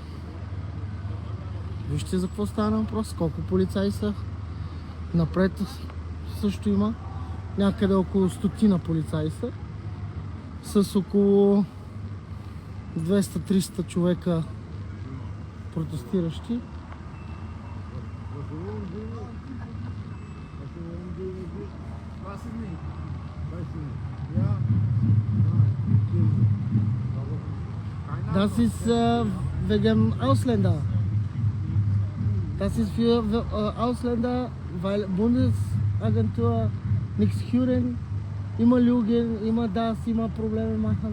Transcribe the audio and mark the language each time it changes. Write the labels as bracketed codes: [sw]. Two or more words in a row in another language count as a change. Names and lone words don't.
[bg] Вижте за какво стана въпрос, колко полицаи са. Напред също има някъде около 100 полицаи са, с около 200-300 човека протестиращи. [de] Das ist wegen Ausländer. Das ist für Ausländer, weil Bundesagentur nichts hören, immer lügen, immer das, immer Probleme machen.